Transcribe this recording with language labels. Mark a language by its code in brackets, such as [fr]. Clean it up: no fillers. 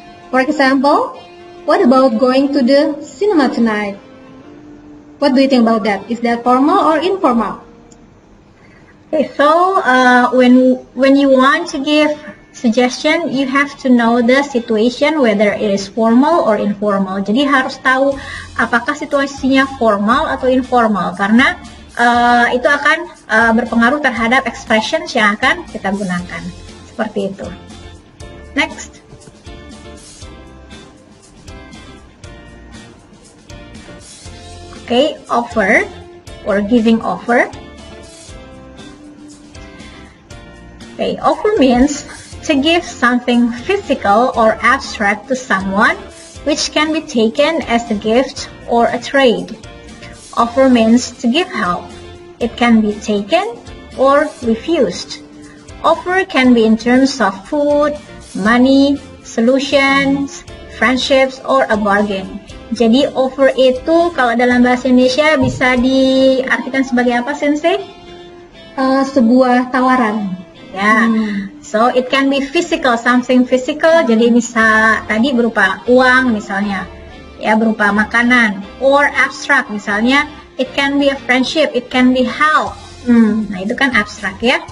[en] For example, what about going to the cinema tonight? What do you think about that? Is that formal or informal? Okay, so when you want to give suggestion, you have to know the situation, whether it is formal or informal. [id] Jadi harus tahu apakah situasinya formal atau informal, karena itu akan berpengaruh terhadap expressions yang akan kita gunakan. Seperti itu. Next. [en] Okay, offer or giving offer. Okay, offer means to give something physical or abstract to someone, which can be taken as a gift or a trade. Offer means to give help. It can be taken or refused. Offer can be in terms of food, money, solutions, friendships, or a bargain. [id] Jadi offer itu kalau dalam bahasa Indonesia bisa diartikan sebagai apa, Sensei? sebuah tawaran. [en] Ya, so it can be physical, something physical. [id] Jadi tadi berupa uang misalnya, ya berupa makanan, [en] or abstract [id] misalnya, [en] it can be a friendship, it can be help. [id] Nah itu kan abstrak ya.